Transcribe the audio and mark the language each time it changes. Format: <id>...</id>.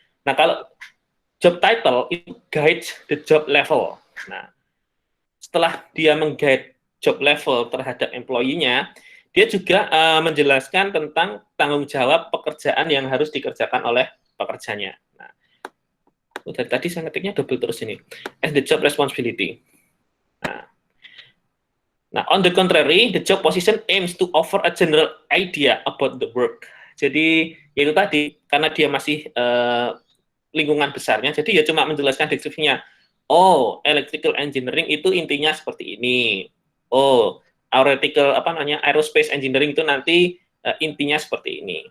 <id>Nah, kalau job title itu</id> <en>guide the job level.</en> <id>Nah, setelah dia mengguide job level terhadap employee-nya, dia juga menjelaskan tentang tanggung jawab pekerjaan yang harus dikerjakan oleh pekerjanya. Nah, dari tadi saya ngetiknya double terus ini.</id> <en>As the job responsibility. Nah, on the contrary, the job position aims to offer a general idea about the work.</en> <id>Jadi, yaitu tadi, karena dia masih lingkungan besarnya, jadi ya cuma menjelaskan deskripsinya. Oh, electrical engineering itu intinya seperti ini. Oh, aerospace engineering itu nanti intinya seperti ini.</id>